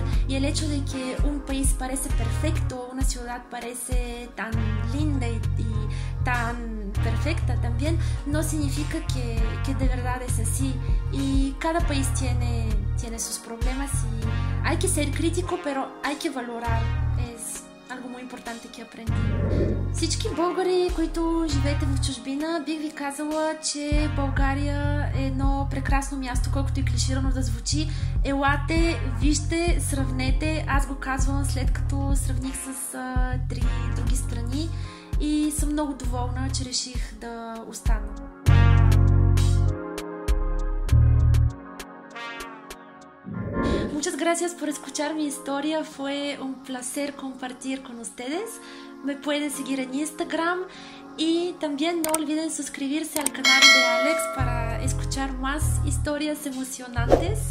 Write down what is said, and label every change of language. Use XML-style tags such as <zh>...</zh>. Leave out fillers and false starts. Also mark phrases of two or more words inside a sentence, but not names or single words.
<es>Y el hecho de que un país parece perfecto, una ciudad parece tan linda y tan perfecta también, no significa que de verdad es así. Y cada país tiene sus problemas y hay que ser crítico, pero hay que valorar. Es algo muy importante que aprendí.</es> <bg>Всички българи, които живеете в чужбина, бих ви казала, че България е едно прекрасно място, колкото и клиширано да звучи. Елате, вижте, сравнете. Аз го казвам след като сравних с 3 други страни и съм много доволна, че реших да остана.</bg> <es>Muchas gracias por escuchar mi historia, fue un placer compartir con ustedes. Me pueden seguir en Instagram Y también no olviden suscribirse al canal de Alex para escuchar más historias emocionantes.</es>